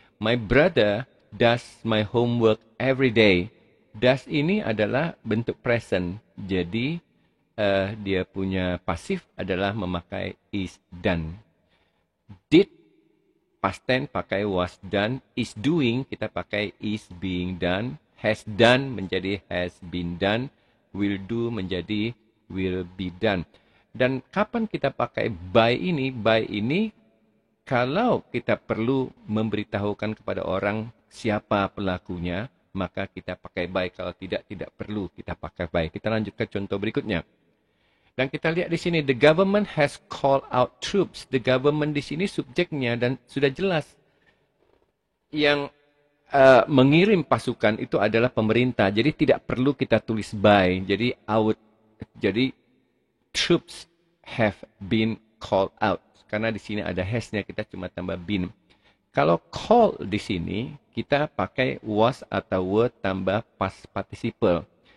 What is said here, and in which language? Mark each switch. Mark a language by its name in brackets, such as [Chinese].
[English] My brother does my homework every day. [Indonesian] Does ini adalah bentuk present. Jadi dia punya pasif adalah memakai is done. Did past tense pakai was done. Is doing kita pakai is being done. Has done menjadi has been done. Will do menjadi will be done. Dan kapan kita pakai by ini? By ini kalau kita perlu memberitahukan kepada orang siapa pelakunya, maka kita pakai by. Kalau tidak perlu kita pakai by. Kita lanjut ke contoh berikutnya. Dan kita lihat di sini, [English] the government has called out troops. [Indonesian] The government di sini subjeknya dan sudah jelas. yang mengirim pasukan itu adalah pemerintah. Jadi tidak perlu kita tulis by. [English] Jadi troops have been called out. [Indonesian] Karena di sini ada has-nya, kita cuma tambah been. Kalau call di sini kita pakai was atau were tambah past participle.